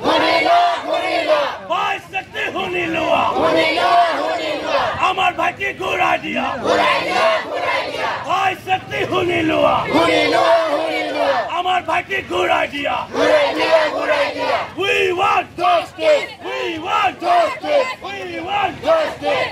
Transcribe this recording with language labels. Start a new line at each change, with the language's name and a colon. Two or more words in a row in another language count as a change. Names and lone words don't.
Bangla: I sakti hunila আমার ভাইকে ঘুরাই দিয়া I sakti hunila আমার ভাইকে ঘুরাই দিয়া
English: we want justice we want justice we want justice